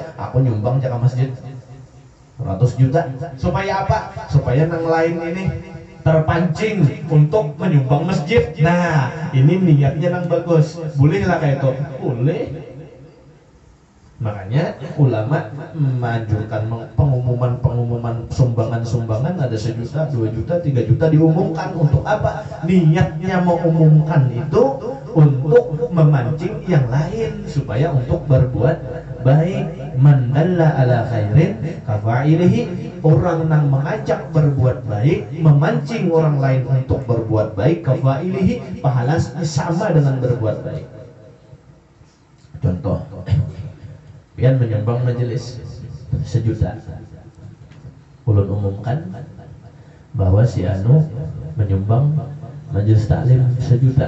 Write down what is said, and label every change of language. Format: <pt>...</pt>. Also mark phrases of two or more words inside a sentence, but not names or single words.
<id>Aku nyumbang jaka masjid 100 juta. Supaya apa? Supaya nang lain ini terpancing untuk menyumbang masjid. Nah, ini niatnya nang bagus. Boleh lah kayak itu. Boleh. Makanya ulama menganjurkan pengumuman sumbangan ada 1 juta, 2 juta, 3 juta diumumkan untuk apa? Niatnya mengumumkan itu untuk memancing yang lain supaya untuk berbuat baik.</id> <ar>من دل على خير كفاعله.</ar> <id>Orang yang mengajak berbuat baik, memancing orang lain untuk berbuat baik, kafa'ilihi, pahalanya sama dengan berbuat baik. Contoh, pian menyumbang majelis 1 juta. Ulun umumkan bahwa si Anu menyumbang majelis taklim 1 juta.</id>